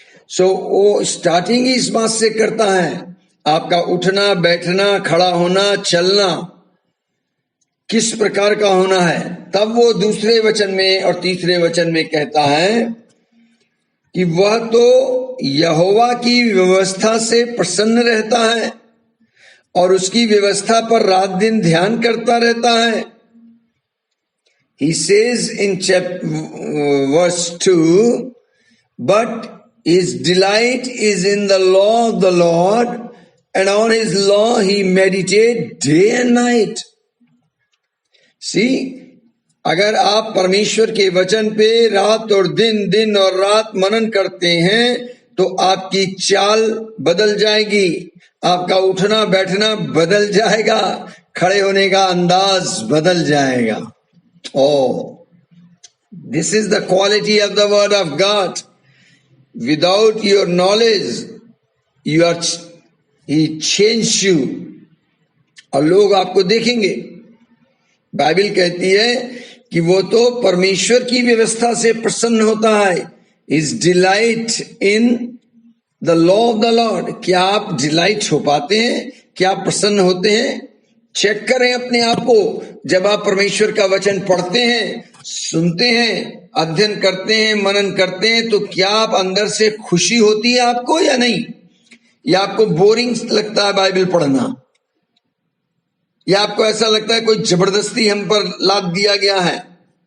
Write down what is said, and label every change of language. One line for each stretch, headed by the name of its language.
Hindi: सो वो स्टार्टिंग ही इस बात से करता है, आपका उठना, बैठना, खड़ा होना, चलना किस प्रकार का होना है। तब वो दूसरे वचन में और तीसरे वचन में कहता है कि वह तो यहोवा की व्यवस्था से प्रसन्न रहता है और उसकी व्यवस्था पर रात दिन ध्यान करता रहता है।
English: He says in verse 2, but his delight is in the law of the Lord, and on his law he meditate day and night.
Hindi: See, अगर आप परमेश्वर के वचन पे रात और दिन, दिन और रात मनन करते हैं तो आपकी चाल बदल जाएगी, आपका उठना बैठना बदल जाएगा, खड़े होने का अंदाज बदल जाएगा.
English: Oh, this is the quality of the word of God. Without your knowledge, he changed you.
Hindi: और लोग आपको देखेंगे. बाइबल कहती है कि वो तो परमेश्वर की व्यवस्था से प्रसन्न होता है.
English: His delight in the law of the Lord.
Hindi: क्या आप डिलाइट हो पाते हैं? क्या आप प्रसन्न होते हैं? चेक करें अपने आप को. जब आप परमेश्वर का वचन पढ़ते हैं, सुनते हैं, अध्ययन करते हैं, मनन करते हैं, तो क्या आप अंदर से खुशी होती है आपको या नहीं? या आपको बोरिंग लगता है बाइबल पढ़ना? या आपको ऐसा लगता है कोई जबरदस्ती हम पर लाद दिया गया है?